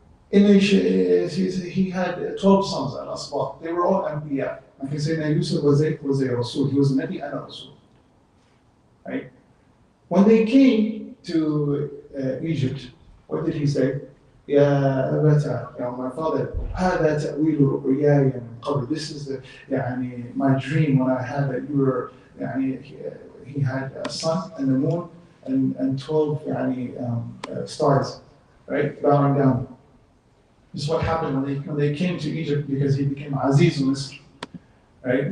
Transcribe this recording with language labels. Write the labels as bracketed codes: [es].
[en] He had 12 sons and Asbaq. They were all Anbiya. I can say that Yusuf was a Rasul. He was a Nabi and a Rasul. Right? When they came to Egypt, what did he say? [ar] يا أبتا, [en] my father, [ar] هذا تأويل رؤياي من قبل. [en] This is my dream when I had that you were, he had a sun and the moon and 12 stars, right, bowing down. This is what happened when they came to Egypt, because he became Aziz al-Misr, right?